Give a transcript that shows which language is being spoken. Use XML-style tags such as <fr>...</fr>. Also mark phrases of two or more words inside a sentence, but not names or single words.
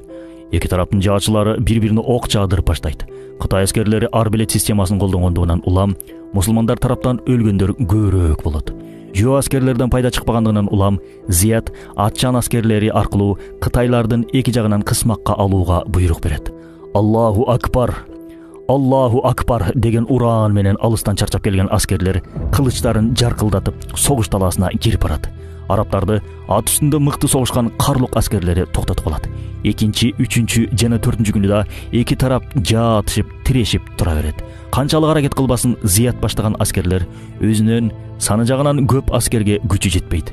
<ky>Эки тараптын жаачылары бири-бирине ок жаадырып баштайт. Кытай аскерлери арбалет системасын колдонгондугунан улам мусулмандар тараптан өлгөндөр көбүрөөк болот. Жөө аскерлерден пайда чыкпагандыгынан улам Зият атчан аскерлери аркылуу Кытайлардын эки жагынан кысмакка алууга буйрук берет.</ky> <ar>الله أكبر، الله أكبر</ar> <ky>деген ураан менен алыстан чарчап келген аскерлер кылычтарын жаркылдатып согуш талаасына кирип барат. Арабтарды ат үстүндө мыкты согушкан карлук аскерлери токтотуп калат. Экинчи, үчүнчү жана 4-күнү күнү да эки тарап жаатышып, тирешип тура берет. Канчалык аракет кылбасын Зият баштаган аскерлер өзүнүн саны жагынан көп аскерге күчү жетпейт.</ky>